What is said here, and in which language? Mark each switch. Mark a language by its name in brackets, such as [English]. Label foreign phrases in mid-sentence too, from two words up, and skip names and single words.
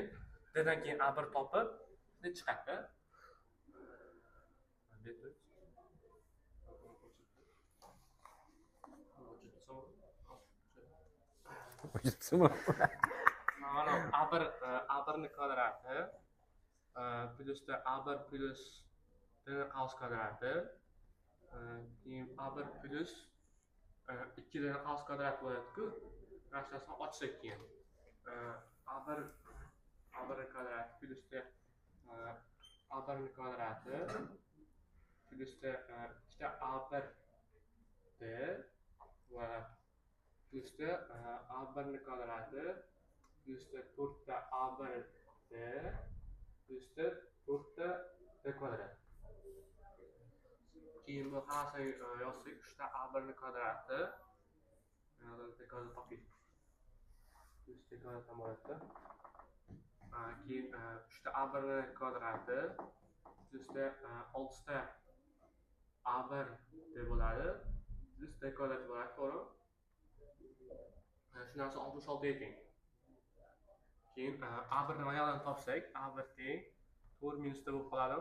[Uzbek] D dan keyin A1 topib, D chiqadi. Mana A1 ni kvadrati plus A1 plus D ni qaus kvadrati keyin A1 plus 2 D ni qaus kvadrati bo'ladi-ku. Narsasini ochsak keyin A1 ni kvadrati plus A1 ni kvadrati plus 2 A1 D va plus A1 ni kvadrati plus 4 ta A1 D plus 4 ta D kvadrat. Keyin bu hammasini yozsak 3 ta A1 ni kvadrati D kvadrat topdik. Plus D kvadrat ham bo'ladi. Keyin 3 ta A1 ni kvadrati plus 6 ta A1 D bo'ladi. Plus D kvadrat bo'ladi, to'g'ri? Shu narsa 66 ekan. Keyin A1 ni mana yoqdan topsak, A1 teng 4 minus D bo'lib qoladi.